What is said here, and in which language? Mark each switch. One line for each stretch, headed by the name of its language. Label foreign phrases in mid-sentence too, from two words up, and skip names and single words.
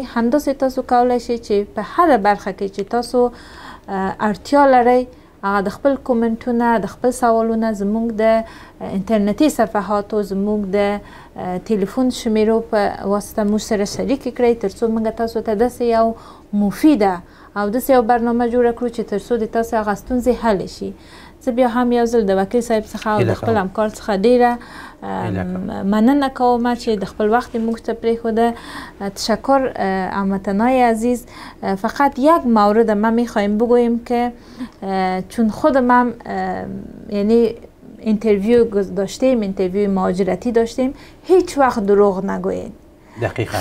Pashto: همداسې تاسو کولی شئ چې په هره برخه کې چې تاسو اړتیا لرئ هغه د خپل کومنټونه د خپل سوالونه زموږ د انټرنیټي صفحاتو زموږ د ټلیفون شمیرو په واسطه موږ سره شریک کړئ تر څو موږ تاسو ته داسې یو مفیده او داسې یو برنامه جوړه کړو چې تر څو د تاسو هغه ستونزې حل شي. زه بیا هم یو ځل د وکیل صاحب څخه او د خپل همکار څخه ډیره مننه کوم چې د خپل وخت موږ ته پرېښوده.
Persian: تشکر هموطنای عزیز. فقط یک مورد ما میخوایم بگوییم که چون خودم هم یعنی اینترویو داشتیم، اینترویو مهاجرتی داشتیم، هیچ وقت دروغ نگویید. دقیقاً